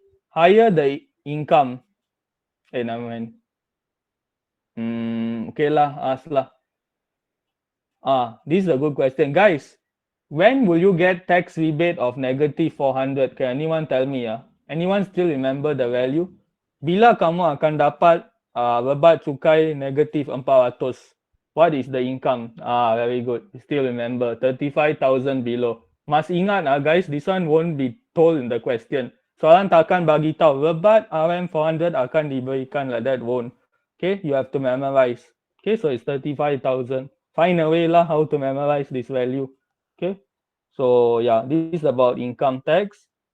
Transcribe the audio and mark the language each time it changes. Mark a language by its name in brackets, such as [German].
[English] Higher the income. Never mind. Okay lah, ask lah. This is a good question. Guys, when will you get tax rebate of negative 400? Can anyone tell me? Anyone still remember the value? [Malay] Bila kamu akan dapat rebate cukai negative 400? [English] What is the income? Very good. Still remember, 35,000 below. [Malay] Mas ingat [English] guys, this one won't be told in the question. [Malay] Soalan takkan bagi tahu rebate RM 400 akan diberikan, [English] like that won't. Okay, you have to memorize. Okay, so it's 35,000. Find a way lah how to memorize this value. Okay, so yeah, this is about income tax.